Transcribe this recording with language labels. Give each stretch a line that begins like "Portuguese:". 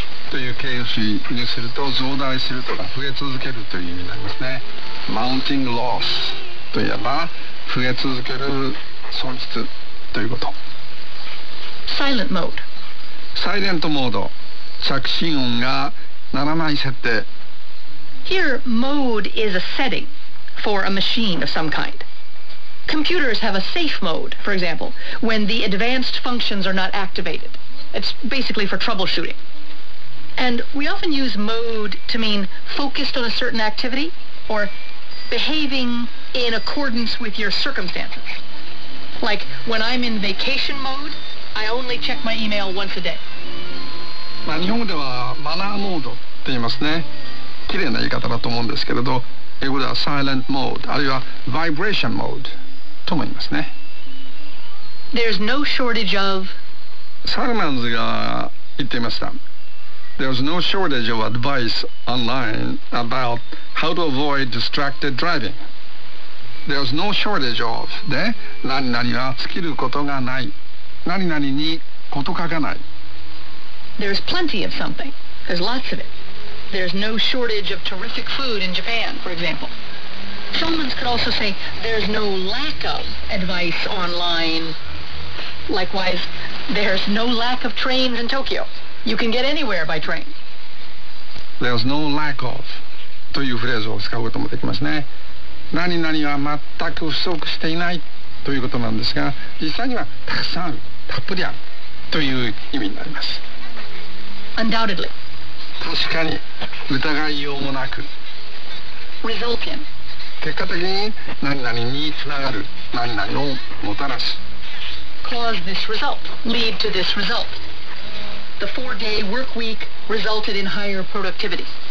Japanese: という形容詞にすると増大するとか増え続けるという意味になりますね。
English: Mounting loss
Japanese: といえば増え続ける損失ということ。
English: Silent mode、
Japanese: サイレントモード、着信音が鳴らない設定。
English: Here mode is a setting for a machine of some kindComputers have a safe mode, for example, when the advanced functions are not activated. It's basically for troubleshooting. And we often use mode to mean focused on a certain activity or behaving in accordance with your circumstances. Like when I'm in vacation mode, I only check my email once a day.
Japanese: まあ、日本ではマナーモードって言いますね。綺麗な言い方だと思うんですけれど、英語では silent mode、あるいは vibration mode。と思いますね。
English: There's no shortage of
Japanese: サルマンズが言っていました。
English: There's no shortage of advice online about how to avoid distracted driving. There's no shortage of
Japanese: で何々は尽きることがない、何々に事欠かない。
English: There's plenty of something. There's lots of it. There's no shortage of terrific food in Japan, for example. Someone could also say, there's no lack of advice online. Likewise, there's no lack of trains in Tokyo. You can get anywhere by train. There's no lack of
Japanese: というフレーズを使うこともできますね。何々は全く不足していないということなんですが、実際にはたくさん、たっぷりあるという意味になります。
English: Undoubtedly.
Japanese: 確かに、疑いようもなく。
English: Resultant.
Japanese: 結果的に何々につながる、何々をもたらす。
English: Cause this result, lead to this result. The four-day work week resulted in higher productivity.